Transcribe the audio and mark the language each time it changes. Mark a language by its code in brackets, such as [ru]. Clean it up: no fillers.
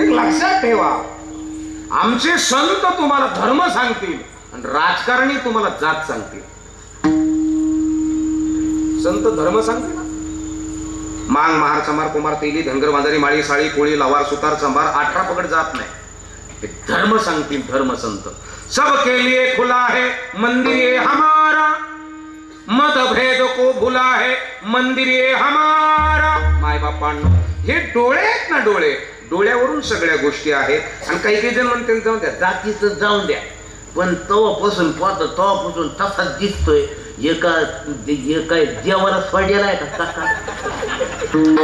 [mr] एक लक्षात ठेवा, आमचे संत तुम्हाला धर्म सांगतील आणि राजकारणी तुम्हाला जात सांगतील. संत धर्म सांगतील ना. मांग महार चमार कुमार तेली धनगर बांधारी माळी साळी कोळी लवार सुतार चंबार 18 पकड जात नाही. ते धर्म सांगतील. [hi] धर्म संत सबके लिए खुला है मंदिर ये हमारा, मतभेद को भुला है मंदिर ये हमारा. [mr] माय बापांनो, हे डोळे आहेत ना, डोळे, डोळ्यावरून सगळ्या गोष्टी आहेत. आणि काही काही जण म्हणते जाऊन द्या, जातीचं जाऊन द्या, पण तवापासून पाहतो तवापासून तसाच दिसतोय. एका देवाला पडलेला आहे का?